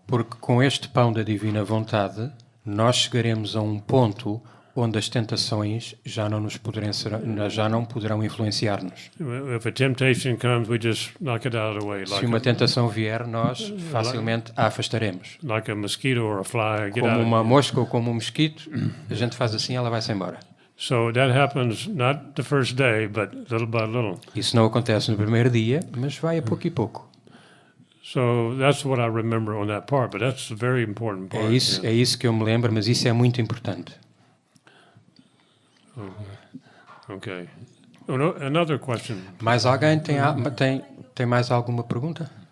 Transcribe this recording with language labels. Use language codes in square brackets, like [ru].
[pt] Porque com este pão da divina vontade, nós chegaremos a um ponto onde as tentações já não poderão influenciar-nos. [en] If a temptation comes, we just knock it out of the way, [pt] Se uma tentação vier, nós facilmente a afastaremos. [en] like a mosquito or a fly. Get [pt] Como [en] out. [pt] uma mosca ou como um mosquito, a gente faz assim, ela vai-se embora. [en] So that happens not the first day, but little by little. [pt] Isso não acontece no primeiro dia, mas vai a pouco e pouco. [en] So that's what I remember on that part, but that's a very important part. [pt] É isso que eu me lembro, mas isso é muito importante. [en] Okay. Oh, no, another question. [pt] Mais alguém tem mais alguma pergunta?